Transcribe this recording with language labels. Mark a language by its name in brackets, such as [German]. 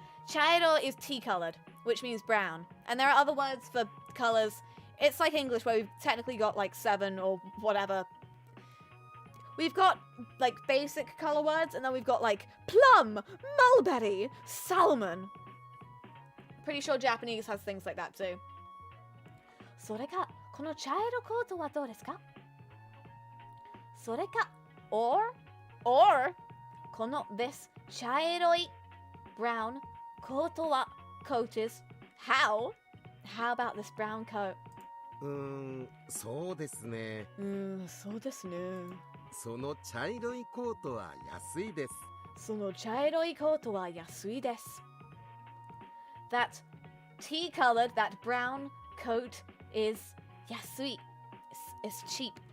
[English] Chairo is tea-colored, which means brown. And there are other words for colours. It's like English where we've technically got like 7 or whatever we've got like basic color words, and then we've got like plum, mulberry, salmon. Pretty sure Japanese has things like that too. [Japanese] それか、この茶色コートはどうですか? それか、 [English] or, [Japanese] この [English] this [Japanese] 茶色い [English] brown [Japanese] コートは [English] coat is how about this brown coat? [Japanese] そうですね。そうですね。その茶色いコートは安いです。その茶色いコートは安いです。 [English] That tea-colored, that brown coat is [Japanese] 安い。 [English] is cheap.